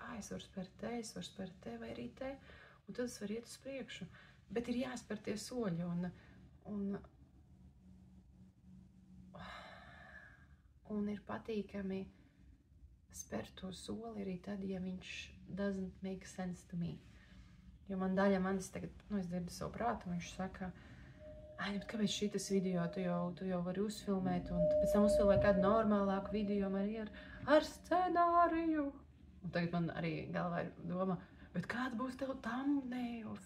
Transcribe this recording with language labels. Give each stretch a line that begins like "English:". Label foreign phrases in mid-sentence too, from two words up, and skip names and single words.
Latvian: Es varu spērt te, vai arī te, un tad es varu iet uz priekšu. Bet ir jāspēr tie soļi, un ir patīkami spērt to soli arī tad, ja viņš
English: doesn't make sense to me.
Latvian: Jo man daļa manis tagad, es dzirdu savu prātu, un viņš saka, bet kāpēc šitas video tu jau vari uzfilmēt, un pēc tam uzfilmēt kādu normālāku video man ar scenāriju. Un tagad man arī galvā ir doma, bet kāds būs tev thumbnails?